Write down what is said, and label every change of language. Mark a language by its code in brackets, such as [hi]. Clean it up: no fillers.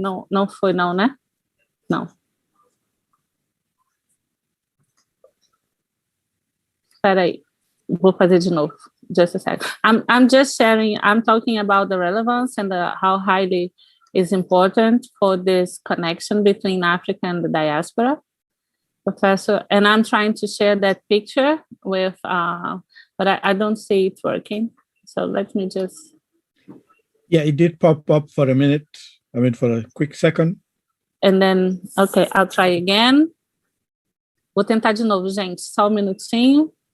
[pt] Não foi não, né? Não. Espera aí, vou fazer de novo. [en] Just a sec. I'm just sharing, I'm talking about the relevance and how Haile is important for this connection between Africa and the diaspora, Professor, and I'm trying to share that picture with, but I don't see it working, so let me just... Yeah, it did pop up for a minute, for a quick second. And then, okay, I'll try again. [pt] Vou tentar de novo, gente, só um minutinho.